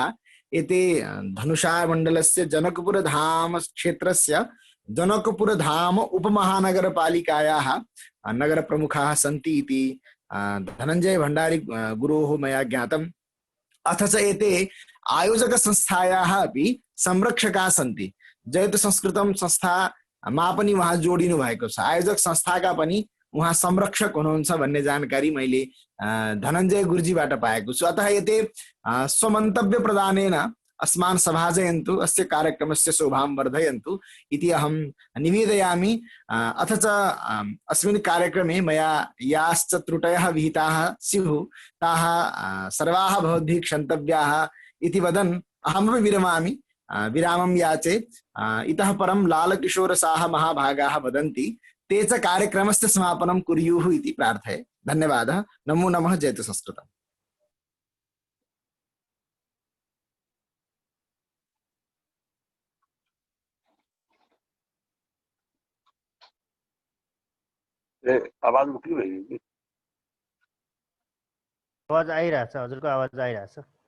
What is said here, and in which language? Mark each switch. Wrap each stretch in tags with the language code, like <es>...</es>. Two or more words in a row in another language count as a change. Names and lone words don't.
<sa>एते धनुषामण्डलस्य जनकपुरधाम क्षेत्रस्य जनकपुरधाम उपमहानगरपालिकायाः नगरप्रमुखाः सन्ति इति धनञ्जय भण्डारी गुरोः मया ज्ञातम्। अथ च एते आयोजकसंस्थायाः अपि संरक्षकाः सन्ति।</sa> <ne>जयतु संस्कृतम संस्था मा पनि उहाँ जोडिनु भएको छ। आयोजक संस्थाका पनि उहाँ संरक्षक हुनुहुन्छ भन्ने जानकारी मैले धनञ्जय गुरुजीबाट पाएको छु।</ne> <sa>अतः एते स्वमन्तव्य प्रदानेन अस्मान् सभाजयन्तु, अस्य कार्यक्रमस्य शोभां वर्धयन्तु इति अहं निवेदयामि। अथ च अस्मिन् कार्यक्रमे मया याश्च त्रुटयः विहिताः स्युः ताः सर्वाः भवद्भिः क्षन्तव्याः इति वदन् अहमपि विरमामि। विरामं याचे। इतः परं लालकिशोरसाह महाभागाः वदन्ति, ते च कार्यक्रमस्य समापनं कुर्युः इति प्रार्थये। धन्यवादः। नमो नमः। जयतु संस्कृतम्। आवाज मुक्ति भएगी?</sa> <ne>आवाज आइरहेछ, हजुरको आवाज आइरहेछ।</ne>